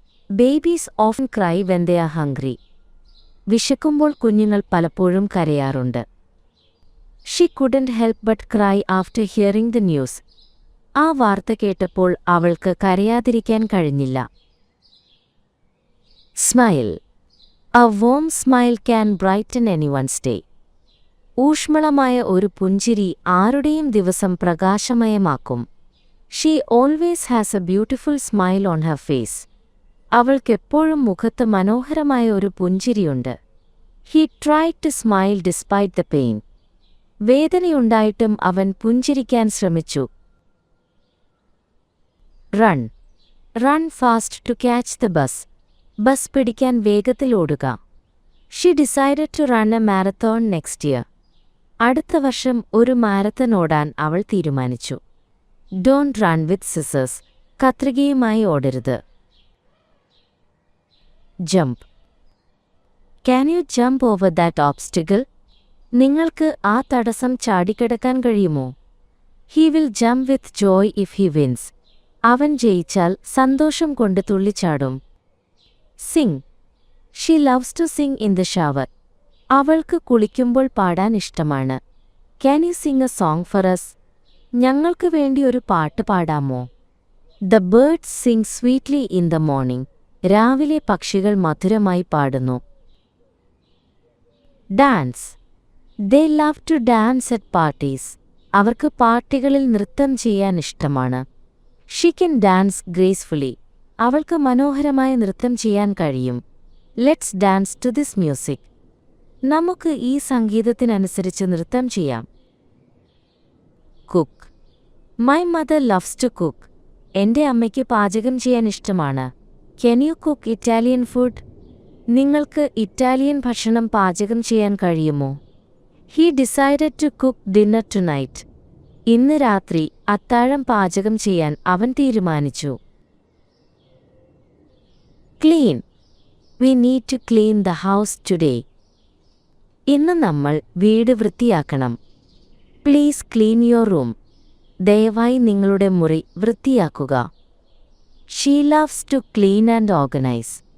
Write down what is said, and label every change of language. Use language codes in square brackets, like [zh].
[en] Babies often cry when they are hungry. [ml] വിശക്കുമ്പോൾ കുഞ്ഞുങ്ങൾ പലപ്പോഴും കരയാറുണ്ട്. [en] She couldn't help but cry after hearing the news. [ml] ആ വാർത്ത കേട്ടപ്പോൾ അവൾക്ക് കരയാതിരിക്കാൻ കഴിഞ്ഞില്ല. [en] Smile. A warm smile can brighten anyone's day. [ml] ഊഷ്മളമായ ഒരു പുഞ്ചിരി ആരുടെയും ദിവസം പ്രകാശമയമാക്കും. [en] She always has a beautiful smile on her face. [ml] അവൾക്കെപ്പോഴും മുഖത്ത് മനോഹരമായ ഒരു പുഞ്ചിരിയുണ്ട്. [en] He tried to smile despite the pain. [ml] വേദനയുണ്ടായിട്ടും അവൻ പുഞ്ചിരിക്കാൻ ശ്രമിച്ചു. [en] Run. Run fast to catch the bus. [ml] Bus പിടിക്കാൻ വേഗത്തിൽ ഓടുക. [en] She decided to run a marathon next year. [ml] അടുത്ത വർഷം ഒരു മാരത്തൺ ഓടാൻ അവൾ തീരുമാനിച്ചു. [en] Don't run with scissors. [ml] കത്രികയുമായി ഓടരുത്. [en] Jump. Can you jump over that obstacle? [ml] നിങ്ങൾക്ക് ആ തടസ്സം ചാടിക്കടക്കാൻ കഴിയുമോ? [en] He will jump with joy if he wins. [ml] അവൻ ജയിച്ചാൽ സന്തോഷം കൊണ്ട് തുള്ളിച്ചാടും. [en] Sing. She loves to sing in the shower. [ml] അവൾക്ക് കുളിക്കുമ്പോൾ പാടാൻ ഇഷ്ടമാണ്. [en] Can you sing a song for us? [ml] ഞങ്ങൾക്ക് വേണ്ടി ഒരു പാട്ട് പാടാമോ? [en] The birds sing sweetly in the morning. [ml] രാവിലെ പക്ഷികൾ മധുരമായി പാടുന്നു. [en] Dance. They love to dance at parties. [ml] അവർക്ക് പാർട്ടികളിൽ നൃത്തം ചെയ്യാൻ ഇഷ്ടമാണ്. [en] She can dance gracefully. [ml] അവൾക്ക് മനോഹരമായ നൃത്തം ചെയ്യാൻ കഴിയും. [en] Let's dance to this music. [ml] നമുക്ക് ഈ സംഗീതത്തിനനുസരിച്ച് നൃത്തം ചെയ്യാം. Cook. [en] My mother loves to cook. [ml] എൻ്റെ അമ്മയ്ക്ക് പാചകം ചെയ്യാൻ ഇഷ്ടമാണ്. [en] Can you cook Italian food? [ml] നിങ്ങൾക്ക് ഇറ്റാലിയൻ ഭക്ഷണം പാചകം ചെയ്യാൻ കഴിയുമോ? [en] He decided to cook dinner tonight. [ml] ഇന്ന് രാത്രി അത്താഴം പാചകം ചെയ്യാൻ അവൻ തീരുമാനിച്ചു. [en] Clean. We need to clean the house today. [ml] ഇന്ന് നമ്മൾ വീട് വൃത്തിയാക്കണം. [en] Please clean your room. [ml] ദയവായി നിങ്ങളുടെ മുറി വൃത്തിയാക്കുക. [en] She loves to clean and organize.